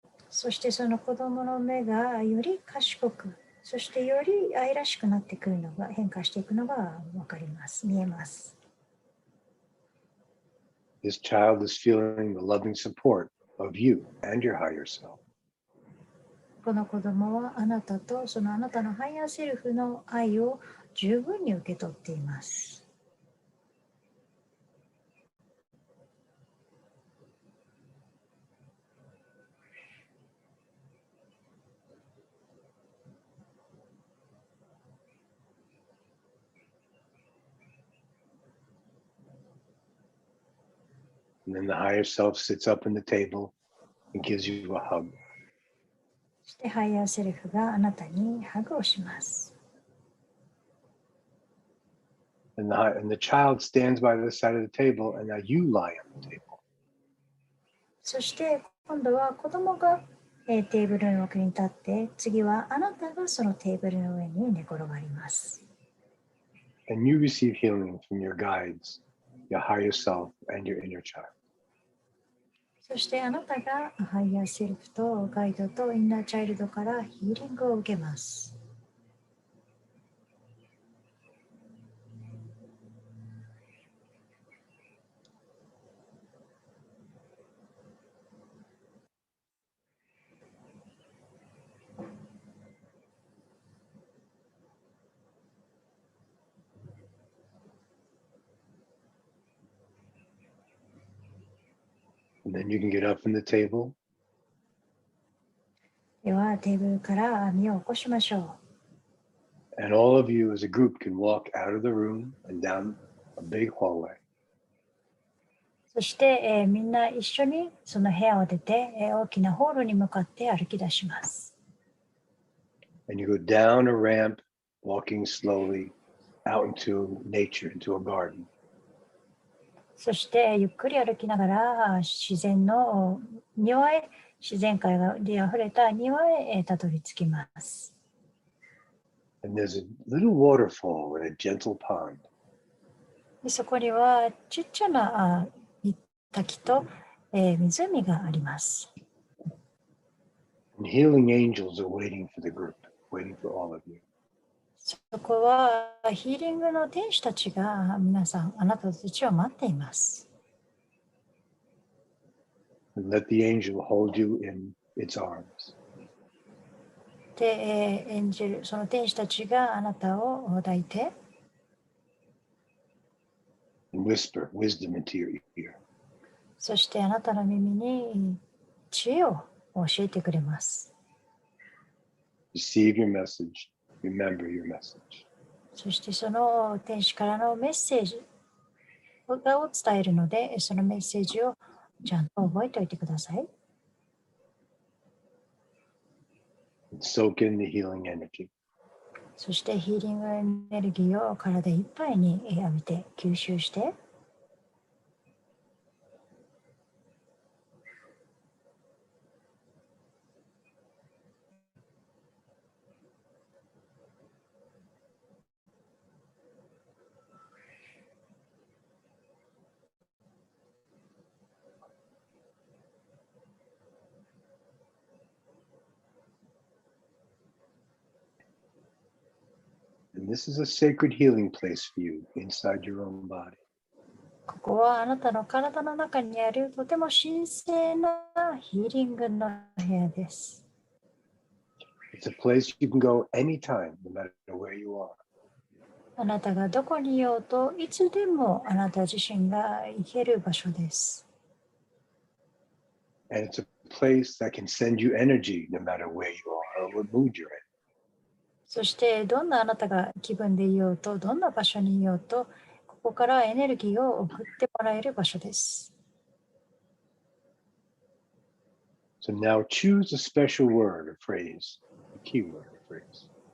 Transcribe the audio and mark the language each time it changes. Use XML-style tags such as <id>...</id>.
<ja>そしてその子供の目がより賢く、そしてより愛らしくなってくるのが、変化していくのがわかります。見えます。</ja> <en>This child is feeling the loving support of you and your higher self.</en> <ja>この子供はあなたとそのあなたのハイヤーセルフの愛を十分に受け取っています。</ja> <en>And then the higher self sits up in the table and gives you a hug.</en> <ja>そしてハイヤーセルフがあなたにハグをします。</ja> <en>And the child stands by the side of the table, and now you lie on the table.</en> <ja>そして今度は子供がテーブルの脇に立って、次はあなたがそのテーブルの上に寝転がります。</ja> <en>And you receive healing from your guides, your higher self, and your inner child.</en> <ja>そしてあなたがハイヤーセルフとガイドとインナーチャイルドからヒーリングを受けます。</ja> <en>And then you can get up from the table.</en> <ja>ではテーブルから身を起こしましょう。</ja> <en>And all of you as a group can walk out of the room and down a big hallway.</en> <ja>そして、みんな一緒にその部屋を出て、大きなホールに向かって歩き出します。</ja> <en>And you go down a ramp, walking slowly out into nature, into a garden.</en> <ja>そしてゆっくり歩きながら自然の庭へ、自然界であふれた庭へたどり着きます。</ja> <en>And there's a little waterfall and a gentle pond.</en> <ja>でそこにはちっちゃな滝と、湖があります。</ja> <en>And healing angels are waiting for the group, waiting for all of you.</en> <ja>そこはヒーリングの天使たちが皆さん、あなたたちを待っています。</ja> <en>And let the angel hold you in its arms.</en> <ja>で、エンジェル、その天使たちがあなたを抱いて、</ja> <en>And whisper wisdom into your ear.</en> <ja>そしてあなたの耳に知恵を教えてくれます。</ja> <en>Receive your message. Remember your message.</en> <ja>そしてその天使からのメッセージを伝えるので、そのメッセージをちゃんと覚えておいてください。</ja> <en>Soak in the healing energy.</en> <ja>そしてヒーリングエネルギーを体いっぱいに浴びて吸収して、</ja> <en>And this is a sacred healing place for you inside your own body.</en> <ja>ここはあなたの体の中にあるとても神聖なヒーリングの部屋です。</ja> <en>It's a place you can go anytime, no matter where you are.</en> <ja>あなたがどこにいようといつでもあなた自身が行ける場所です。</ja> <en>And it's a place that can send you energy no matter where you are or what mood you're in.</en> <ja>そしてどんなあなたが気分でいようと、どんな場所にいようと、ここからエネルギーを送ってもらえる場所です。</ja> <en>So now choose a special word or phrase, a keyword or phrase.</en>